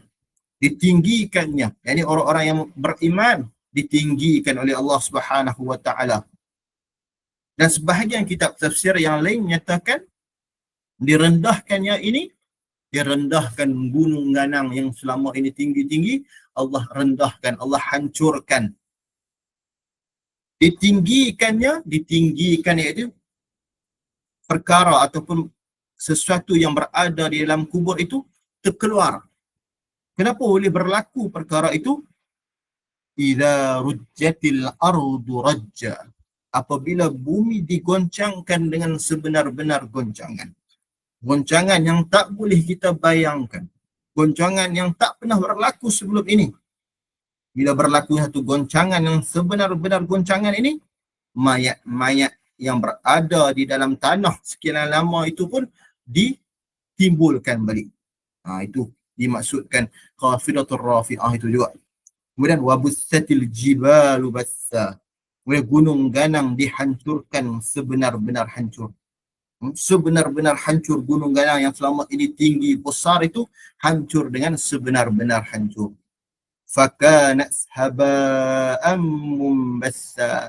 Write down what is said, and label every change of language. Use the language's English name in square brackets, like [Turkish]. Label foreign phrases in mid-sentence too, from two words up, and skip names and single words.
[Malay] Ditinggikannya, yakni orang-orang yang beriman ditinggikan oleh Allah [Arabic] سبحانه وتعالى. [Malay] Dan sebahagian kitab tafsir yang lain menyatakan direndahkannya ini, direndahkan gunung ganang yang selama ini tinggi-tinggi, Allah rendahkan, Allah hancurkan. Ditinggikan iaitu perkara ataupun sesuatu yang berada di dalam kubur itu terkeluar. Kenapa boleh berlaku perkara itu? [Arabic] إذا رجت الأرض رجا, [Malay] apabila bumi digoncangkan dengan sebenar-benar goncangan. Goncangan yang tak boleh kita bayangkan. Goncangan yang tak pernah berlaku sebelum ini. Bila berlaku satu goncangan yang sebenar-benar goncangan ini, mayat-mayat yang berada di dalam tanah sekian lama itu pun ditimbulkan balik. Itu dimaksudkan [Arabic] خافضة رافعة [Malay] itu juga. [Arabic] Kemudian وبست الجبال بسا. [Malay] Kemudian gunung ganang dihancurkan sebenar-benar hancur. Sebenar-benar hancur gunung ganang yang selama ini tinggi besar itu hancur dengan sebenar-benar hancur. [Arabic] فكانت هباء منبثا.